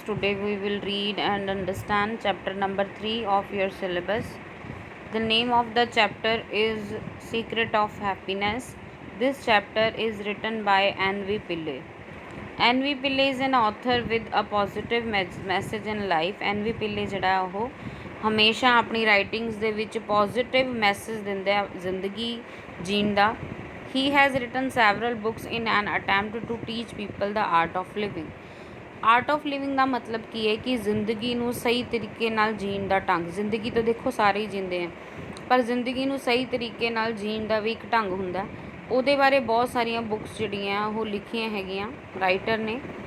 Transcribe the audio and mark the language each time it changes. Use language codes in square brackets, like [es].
[en] Today we will read and understand chapter number 3 of your syllabus. The name of the chapter is Secret of Happiness. This chapter is written by N.V. Pillai. N.V. Pillai is an author with a positive message in life. N.V. [pa] Pillai ਜਿਹੜਾ ਉਹ ਹਮੇਸ਼ਾ ਆਪਣੀ writings ਦੇ ਵਿੱਚ positive message ਦਿੰਦਾ ਜ਼ਿੰਦਗੀ ਜੀਣ ਦਾ. [en] He has written several books in an attempt to teach people the art of living. Art of living [pa] ਦਾ ਮਤਲਬ ਕੀ ਹੈ ਕਿ ਜ਼ਿੰਦਗੀ ਨੂੰ ਸਹੀ ਤਰੀਕੇ ਨਾਲ ਜੀਣ ਦਾ ਢੰਗ. ਜ਼ਿੰਦਗੀ ਤਾਂ ਦੇਖੋ ਸਾਰੇ ਹੀ ਜੀਂਦੇ ਆ, ਪਰ ਜ਼ਿੰਦਗੀ ਨੂੰ ਸਹੀ ਤਰੀਕੇ ਨਾਲ ਜੀਣ ਦਾ ਵੀ ਇੱਕ ਢੰਗ ਹੁੰਦਾ. ਉਹਦੇ ਬਾਰੇ ਬਹੁਤ ਸਾਰੀਆਂ ਬੁੱਕਸ ਜਿਹੜੀਆਂ ਉਹ ਲਿਖੀਆਂ ਹੈਗੀਆਂ ਰਾਈਟਰ ਨੇ.